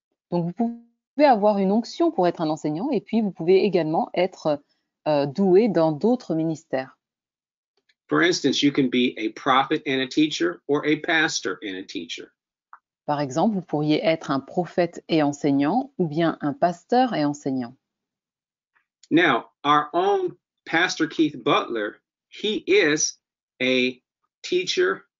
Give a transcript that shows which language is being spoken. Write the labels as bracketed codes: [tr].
[fr] Donc vous pouvez avoir une onction pour être un enseignant et puis vous pouvez également être doué dans d'autres ministères. [en] For instance, you can be a prophet and a teacher, or a pastor and a teacher. [fr] Par exemple, vous pourriez être un prophète et enseignant ou bien un pasteur et enseignant. [en] Now, our own Pastor Keith Butler, he is a teacher